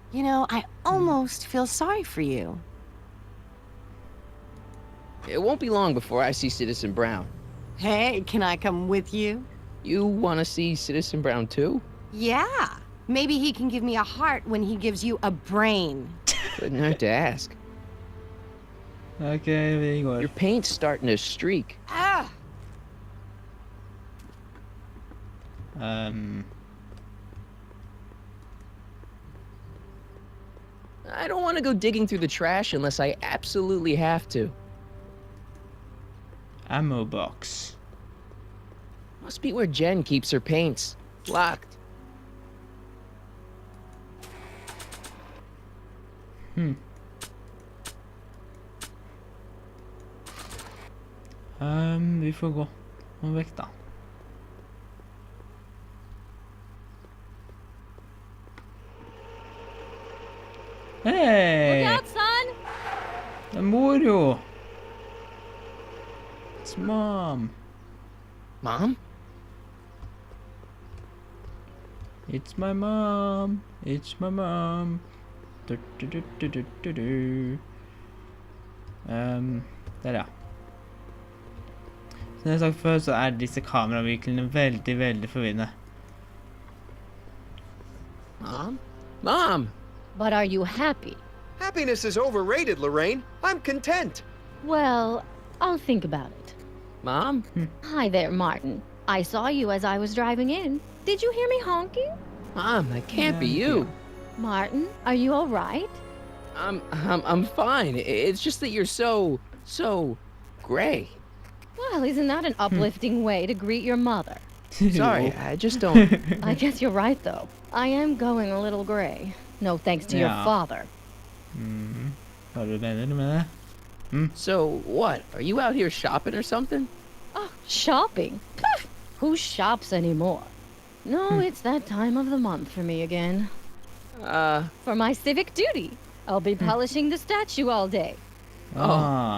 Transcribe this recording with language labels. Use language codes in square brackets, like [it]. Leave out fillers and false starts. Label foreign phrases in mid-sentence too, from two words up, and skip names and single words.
[en] You know, I almost feel sorry for you. It won't be long before I see Citizen Brown. Hey, can I come with you? You want to see Citizen Brown too? Yeah. Maybe he can give me a heart when he gives you a brain. Couldn't hurt to ask. [no] Ok, vi går. [en] Your paint's starting to streak. Ah! I don't want to go digging through the trash unless I absolutely have to. Ammo box. Must be where Jen keeps her paints. Locked. [no] Vi får gå. Nå vekk da. Hei! [en] Look out, son! [no] Det er mor jo! [en] It's mom. Mom? It's my mom. It's my mom. [no] Du, du, du, du, du, du, du. Der ja. Som jeg har sagt før, så er disse kameravinklene veldig, veldig forvirrende. [en] Mom? Mom! But are you happy? Happiness is overrated, Lorraine. I'm content. Well, I'll think about it. Mom? Hi there, Martin. I saw you as I was driving in. Did you hear me honking? Mom, that can't be you. Martin, are you all right? I'm fine. It's just that you're so gray. Well, isn't that an uplifting way to greet your mother? Sorry, I just don't. I guess you're right, though. I am going a little gray. No thanks to your Yeah. father. [no] Hva er det du mener med det? [en] So, what? Are you out here shopping or something? Oh, shopping? Pff, who shops anymore? No, it's that time of the month for me again. For my civic duty. I'll be polishing the statue all day. Ah,